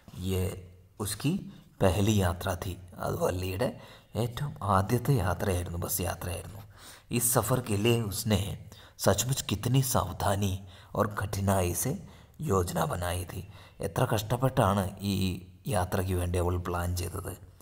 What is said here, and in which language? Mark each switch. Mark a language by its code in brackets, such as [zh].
[hi] യേ ഉസ്കി പെഹലി യാത്ര थी. [ml] അത് വള്ളിയുടെ ഏറ്റവും ആദ്യത്തെ യാത്രയായിരുന്നു, ബസ് യാത്രയായിരുന്നു. [hi] इस सफ़र के लिए उसने सचमुच कितनी सावधानी और कठिनाई से योजना बनाई थी. [ml] എത്ര കഷ്ടപ്പെട്ടാണ് ഈ യാത്രയ്ക്ക് വേണ്ടി അവൾ പ്ലാൻ ചെയ്തത്.